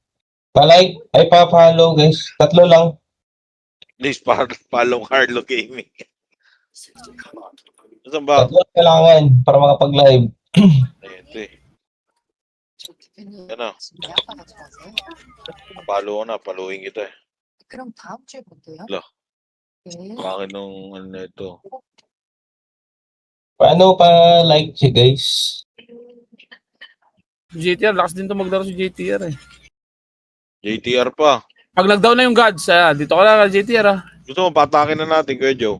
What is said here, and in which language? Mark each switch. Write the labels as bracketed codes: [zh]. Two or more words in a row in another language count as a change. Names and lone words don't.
[tl] Pa-like, ay pa-follow guys. Tatlo lang. [en] Please, follow Carlo Gaming. [tl] Saan ba? Tatlo kailangan para makapag-live. Ito eh. Yan na. Napalo ko na. Paluin kita eh. [ko] 그럼 다음 주에 볼게요. Lo. 네. [tl] Bakit nung ano na ito? Paano pa-like siya guys? JTR, lakas din to maglaro si JTR eh. JTR pa. Pag nag-down na yung gods, dito ka na JTR ah. Gusto mo, patakin na natin, Kuya Joe.